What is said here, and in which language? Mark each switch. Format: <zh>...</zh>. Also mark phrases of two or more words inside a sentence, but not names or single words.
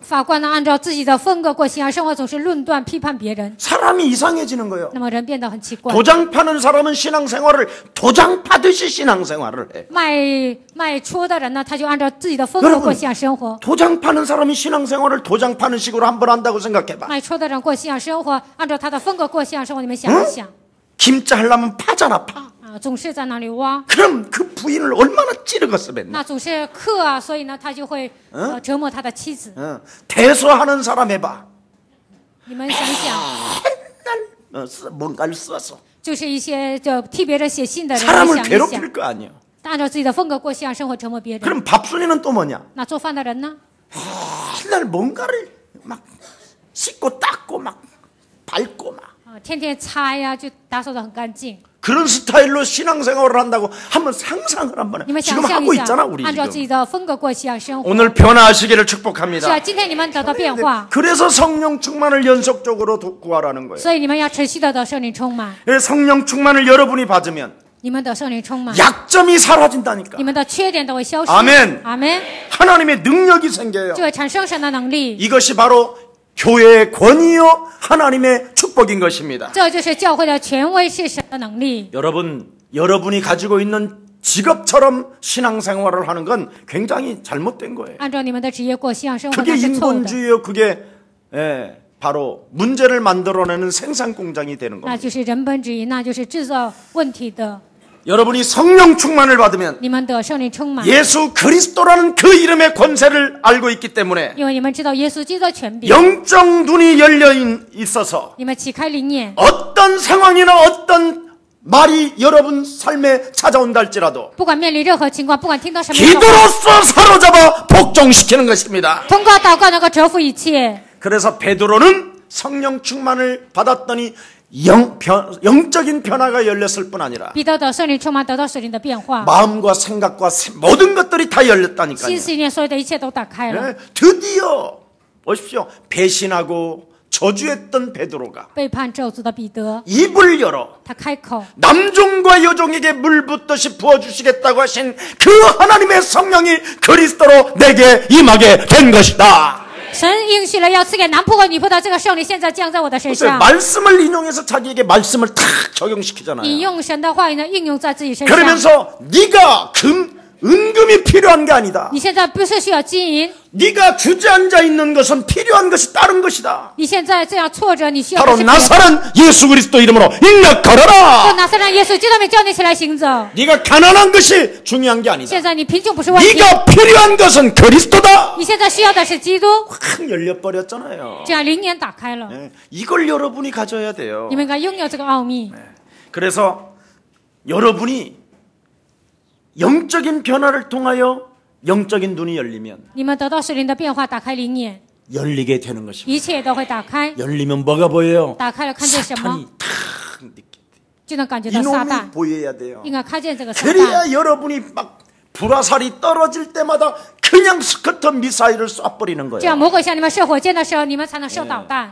<zh>法官呢，按照自己的风格过信仰生活，总是论断批判别人，</zh> <ko>사람이 이상해지는 거예요.</ko> <zh>那么人变得很奇怪。</zh> <ko>도장 파는 사람은 신앙생활을 도장 파듯이 신앙생활을 해.</ko> <zh>卖戳的人呢，他就按照自己的风格过信仰生活。</zh> <ko>도장 파는 사람이 신앙생활을 도장 파는 식으로 한번 한다고 생각해봐.</ko> <zh>卖戳的人过信仰生活，按照他的风格过信仰生活，你们想一想</zh> <ko>김자 하려면 파잖아, 파.</ko> <zh>啊，总是在那里挖，</zh> <ko>그럼 그 부인을 얼마나 찌르겠어, 맨날.</ko> <zh>那总是克啊，所以呢，他就会折磨他的妻子。</zh> <ko>대소하는 사람 해봐.</ko> <zh>你们想想，</zh> <ko>맨날 뭔가를 써서</ko> <zh>就是一些就替别人写信的人，你</zh> <ko>사람을</ko> <zh>想一</zh> <ko>괴롭힐</ko> <zh>想，</zh> <ko>거 아니야.</ko> <zh>按照自己的风格过信仰生活，折磨别人。</zh> <ko>그럼 밥순이는 또 뭐냐?</ko> <zh>那做饭的人呢？</zh> <ko>맨날 뭔가를 막 씻고 닦고 막 밟고 막</ko> <zh>啊，天天擦呀，就打扫得很干净。</zh> <ko>그런 스타일로 신앙생활을 한다고 한번 상상을 한번</ko> <zh>你们</zh> <ko>해.</ko> <zh>想</zh> <ko>지금</ko> <zh>象</zh> <ko>하고</ko> <zh>一</zh> <ko>있잖아</ko> <zh>下，</zh> <ko>우리</ko> <zh>按照自己</zh> <ko>지금.</ko> <zh>的风格过信仰生活。</zh> <ko>오늘 변화하시기를</ko> <zh>是啊，</zh> <ko>축복합니다.</ko> <zh>今天你们得到变化，</zh> <ko>그래서 성령 충만을 연속적으로 구하라는 거예요.</ko> <zh>所以你们要持续的得圣灵充满。</zh> <ko>성령 충만을 여러분이 받으면</ko> <zh>你们得圣灵充满，</zh> <ko>약점이 사라진다니까.</ko> <zh>你们的缺点都会消失。</zh> <ko>아멘.</ko> <zh>阿门，</zh> <ko>하나님의 능력이 생겨요.</ko> <zh>就会产生神的能力。</zh> <ko>이것이 바로 교회의 권위요 하나님의 축복인 것입니다.</ko> <zh>这就是教会的权威，是神的能力。</zh> <ko>여러분이 가지고 있는 직업처럼 신앙생활을 하는 건 굉장히 잘못된 거예요.</ko> <zh>按照你们的职业过信仰生活，</zh> <ko>그게</ko> <zh>那是错的。</zh> <ko>인본주의요. 그게 바로 문제를 만들어내는 생산 공장이 되는</ko> <zh>那</zh> <ko>겁니다.</ko> <zh>就是人本主义，那就是制造问题的。</zh> <ko>여러분이 성령 충만을 받으면</ko> <zh>你们得圣灵充满，</zh> <ko>예수 그리스도라는 그 이름의 권세를 알고 있기 때문에</ko> <zh>因为你们知道耶稣基督的权柄，</zh> <ko>영적 눈이 열려 있어서</ko> <zh>你们启开灵眼，</zh> <ko>어떤 상황이나 어떤 말이 여러분 삶에 찾아온다 할지라도</ko> <zh>不管面临任何情况，不管听到什么样的话，</zh> <ko>기도로서 사로잡아 복종시키는 것입니다.</ko> <zh>通过祷告能够折服一切。</zh> <ko>그래서 베드로는 성령 충만을 받았더니 영적인 변화가 열렸을 뿐 아니라</ko> <zh>彼得的圣灵充满，得到圣灵的变化，</zh> <ko>마음과 생각과 모든 것들이 다</ko> <zh>心</zh> <ko>열렸다니까요.</ko> <zh>思意念所有的一切都打开了。</zh> <ko>네, 드디어 보십시오. 배신하고 저주했던 베드로가</ko> <zh>背叛咒诅的彼得，</zh> <ko>입을 열어</ko> <zh>他开口，</zh> <ko>남종과 여종에게 물 붓듯이 부어주시겠다고 하신 그 하나님의 성령이 그리스도로 내게 임하게 된 것이다.</ko> <zh>神应许了要赐给男仆和女仆的这个圣灵，现在降在我的身</zh> <ko>글쎄요,</ko> <zh>上。</zh> <ko>말씀을 인용해서 자기에게 말씀을 탁 적용시키잖아요.</ko> <zh>引用神的话语呢，应用在自己身上。</zh> <ko>그러면서 네가 은금이 필요한 게 아니다.</ko> <zh>你现在不是需要金银，</zh> <ko>네가 주저앉아 있는 것은 필요한 것이 다른 것이다.</ko> <zh>你现在这样挫折，你需要的</zh> <ko>바로</ko> <zh>是别的。</zh> <ko>나사렛 예수 그리스도 이름으로 일어나거라.</ko> <zh>就拿撒勒耶稣基督的名叫你起来行走。</zh> <ko>네가 가난한 것이 중요한 게 아니다.</ko> <zh>现在你贫穷不是问题，</zh> <ko>네가 필요한 것은 그리스도다.</ko> <zh>你现在需要的是基督。</zh> <ko>확 열려버렸잖아요.</ko> <zh>这样灵眼打开了，</zh> <ko>네, 이걸 여러분이 가져야 돼요.</ko> <zh>你们应该拥有这个奥秘。</zh> <ko>그래서 여러분이 영적인 변화를 통하여 영적인 눈이 열리면</ko> <zh>你们得到圣灵的变化，打开灵眼，</zh> <ko>열리게 되는 것입니다.</ko> <zh>一切都会打开。</zh> <ko>열리면 뭐가 보여요?</ko> <zh>打开了，看见什么，</zh> <ko>사탄이 탁 느껴.</ko> <zh>就能感觉到撒旦</zh> <ko>이놈이 ， 보여야 돼요.</ko> <zh>应该看见这个撒旦。</zh> <ko>그래야 여러분이 막 불화살이 떨어질 때마다 그냥 스커터 미사일을 쏴버리는</ko> <zh>这样</zh> <ko>거예요.</ko> <zh>魔鬼向你们射火箭的时候，你们才能射导弹，</zh>